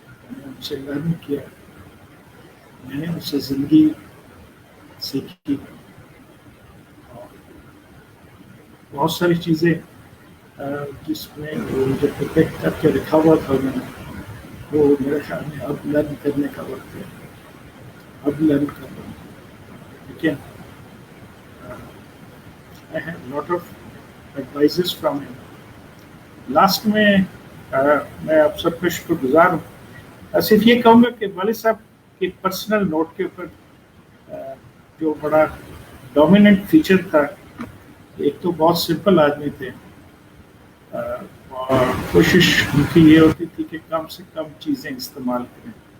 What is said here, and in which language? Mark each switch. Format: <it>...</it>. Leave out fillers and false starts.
<hi>मैंने उनसे लर्न किया, मैंने उनसे ज़िंदगी सीखी, और बहुत सारी चीज़ें जिसमें वो जो प्रोटेक्ट करके रखा हुआ था मैंने, वो मेरे ख्याल में अब लर्न करने का वक्त है, अब लर्न कर रहा हूँ।</hi> <en>लेकिन I had a lot of advices from him.</en> <hi>Last में मैं आप सबका शुक्रगुजार हूँ। सिर्फ ये कहूँगा कि वालिद साहब के पर्सनल नोट के ऊपर जो बड़ा डोमिनेंट फीचर था, एक तो बहुत सिंपल आदमी थे, और कोशिश उनकी ये होती थी कि कम से कम चीज़ें इस्तेमाल करें।</hi>